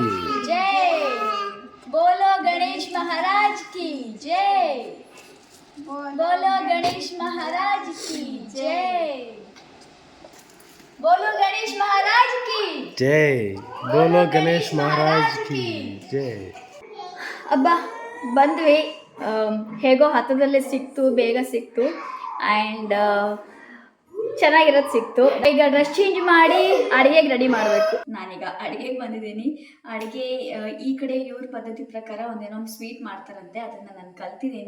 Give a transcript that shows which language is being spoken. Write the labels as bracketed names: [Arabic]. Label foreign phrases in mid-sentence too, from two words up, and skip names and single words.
[Hindi] जय. बोलो गणेश महाराज की जय. बोलो गणेश महाराज की जय. बोलो गणेश महाराज की जय. बोलो गणेश महाराज की जय. [Kannada] ಅಬ್ಬಾ ಬಂದ್ವಿ. ಹೇಗೋ ಹತ್ತದಲ್ಲೇ ಸಿಕ್ತು, ಬೇಗ ಸಿಕ್ತು ಆ್ಯಂಡ್ ಚೆನ್ನಾಗಿರೋದು ಸಿಕ್ತು. ಈಗ [English] dress change [Kannada] ಮಾಡಿ ಅಡುಗೆಗೆ ರೆಡಿ ಮಾಡಬೇಕು. ನಾನೀಗ ಅಡುಗೆಗೆ ಬಂದಿದ್ದೀನಿ. ಅಡುಗೆ ಈ ಕಡೆ ಇವ್ರ ಪದ್ಧತಿ ಪ್ರಕಾರ ಒಂದೇನೋ ಸ್ವೀಟ್ ಮಾಡ್ತಾರಂತೆ, ಅದನ್ನು ನಾನು ಕಲ್ತಿದ್ದೀನಿ.